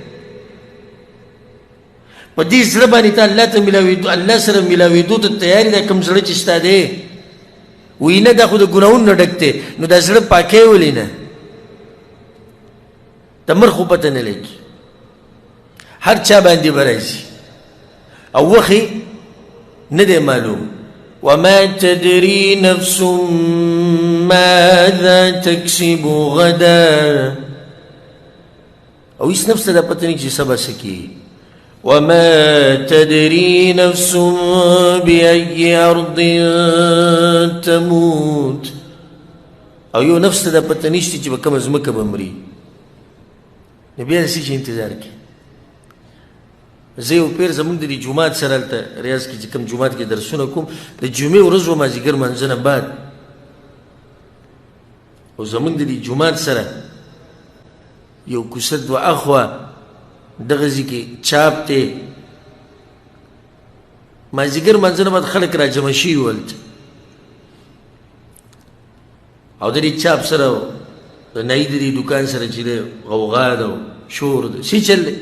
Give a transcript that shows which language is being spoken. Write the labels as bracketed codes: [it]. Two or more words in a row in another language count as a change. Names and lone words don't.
[ps] په دې زړه باندې ته الله ته ملاوېدو، الله سره ملاوېدو ته تیار دی. کوم زړه چې ستا دی وایي نه دا خو د ګناهونو نه ډک دی، نو دا زړه پاکی ولې نه؟ د مر خو پته نه لګي، هر چا باندې به راځي او وخت نه دی معلوم. [ar] وما تدري نفس ماذا تكسب غدا، [ps] او هیڅ نفس ته دا پته نه چې سبا څه کېږي. [ar] وما تدري نفس بأي أرض تموت، [ps] او یو نفس ته دا پته نشته چې په کومه ځمکه به مري. نو بیا داسې چې انتظار کوي. زه یو پیر زمونږ د دې جومات سره هلته ریاض کې چې کوم جومات کې درسونه کوم، د جمعې ورځ و مازدیګر منځه نه بعد، او زمونږ د دې جومات سره یو کوڅه دوه اخوا دغه ځای کې چاپ دی، مازدیګر منځه نه بعد خلک را جمع شوي ول او د دې چاپ سره د نایي د دې دوکان سره چې دی غوغا ده او شور ده، څه چل دی؟